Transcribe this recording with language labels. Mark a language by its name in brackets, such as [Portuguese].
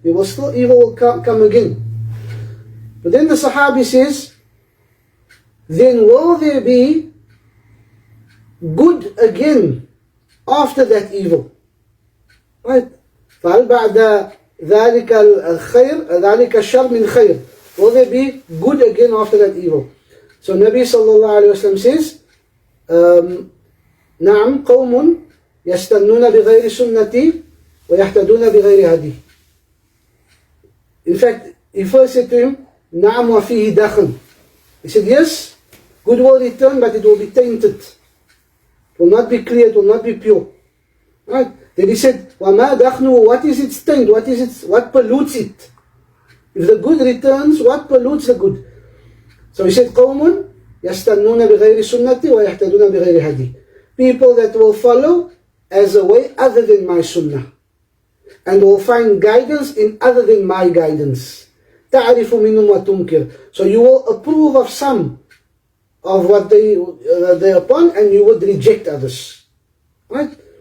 [English] There will still evil will come again. But then the Sahabi says, then will there be good again after that evil? Right? [Arabic] فَهَلْ بَعْدَ ذَلِكَ الْخَيْرِ ذَلِكَ الشَّرْ مِنْ خَيْرِ. [English] Will there be good again after that evil? So Nabi sallallahu alayhi wa sallam says, [Arabic] نعم قوم يستنون بغير سنتي ويهتدون بغير هدي. [English] In fact, he first said to him, [Arabic] نعم وفيه دخن. [English] He said, yes, good will return, but it will be tainted. It will not be clear, it will not be pure. Right? Then he said, [Arabic] وَمَا دَخْنُهُ, [English] what is its taint? What pollutes it? If the good returns, what pollutes the good? So he said, [Arabic] قَوْمٌ يَسْتَنُّونَ بِغَيْرِ سُنَّةِ وَيَحْتَدُونَ بِغَيْرِ هَدِي. [English] People that will follow as a way other than my sunnah, and will find guidance in other than my guidance. [Arabic] تَعْرِفُ مِنُّمْ وَتُنْكِرُ. [English] So you will approve of some of what they're upon, and you would reject others. Right?